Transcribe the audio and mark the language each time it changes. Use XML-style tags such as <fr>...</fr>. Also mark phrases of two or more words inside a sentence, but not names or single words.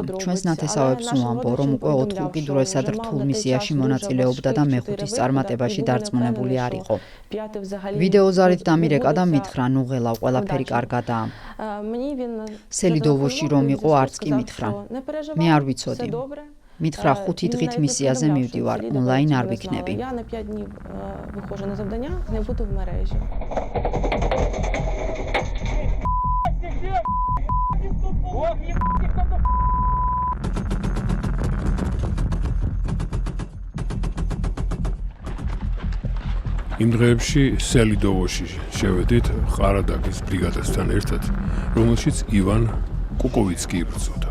<ka>ჩვენს ნათესავებს უამბო, რომ უკვე 4 უკიდურესად რთულ მისიაში მონაწილეობდა და მეხუთის წარმატებაში დარწმუნებული არ იყო. ვიდეოზარით დამირეკა და მითხრა, ნუ ღელა, ყველაფერი კარგადაა. სელიდოვოში რომ იყო, არც კი მითხრა. მე არ ვიცოდი. მითხრა 5 დღით მისიაზე მივდივარ, ონლაინ არ ვიქნები.</ka> <uk>Я на 5 днів виходжу на завдання, не буду в мережі.</uk> <ka>იმ დღეებში სელიდოვოში შევედით ყარადაგის ბრიგადასთან ერთად, რომელშიც ივან კუკოვიცკი იბრძოდა.</ka>